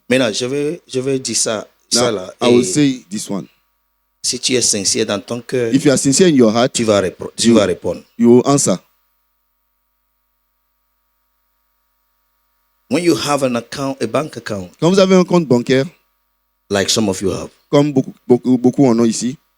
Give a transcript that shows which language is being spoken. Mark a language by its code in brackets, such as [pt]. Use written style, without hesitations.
[fr] Maintenant, je vais dire ça [en] now, [fr] là. [en] I will [fr] Et [en] say this one. [fr] si tu es sincère dans ton cœur, [en] If you are sincere in your heart, [fr] tu vas répondre. [en] you will answer. When you have an account, a bank account, [fr] Quand vous avez un compte bancaire, [en] like some of you have, [fr] comme beaucoup en ont ici,